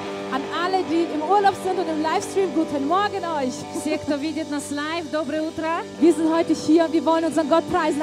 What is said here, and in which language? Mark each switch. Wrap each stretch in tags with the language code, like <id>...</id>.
<de>An alle, die im Urlaub sind und im Livestream, guten Morgen euch.</de> <ru>Все, кто видит нас live, доброе утро.</ru> <de>Wir sind heute hier und wir wollen unseren Gott preisen.</de>